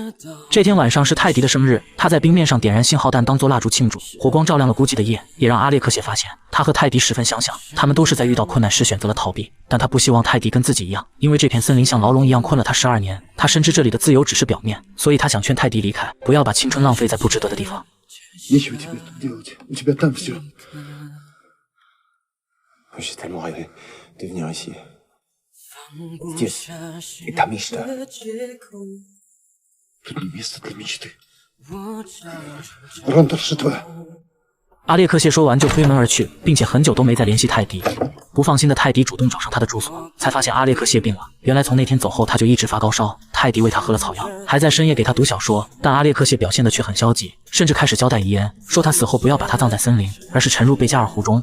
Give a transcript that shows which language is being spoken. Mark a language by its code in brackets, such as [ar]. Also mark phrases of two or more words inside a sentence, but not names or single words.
[zh] 这天晚上是泰迪的生日，他在冰面上点燃信号弹当做蜡烛庆祝，火光照亮了孤寂的夜，也让阿列克谢发现他和泰迪十分相像。他们都是在遇到困难时选择了逃避，但他不希望泰迪跟自己一样，因为这片森林像牢笼一样困了他12年。他深知这里的自由只是表面，所以他想劝泰迪离开，不要把青春浪费在不值得的地方。 [fr] J'ai tellement rêvé de venir ici. [ru] Здесь, это мечта. Тут не место для мечты. Ронтор, что твое? [zh] 阿列克谢说完就推门而去，并且很久都没再联系泰迪。不放心的泰迪主动找上他的住所，才发现阿列克谢病了。原来从那天走后，他就一直发高烧。泰迪为他喝了草药，还在深夜给他读小说，但阿列克谢表现的却很消极，甚至开始交代遗言，说他死后不要把他葬在森林，而是沉入贝加尔湖中。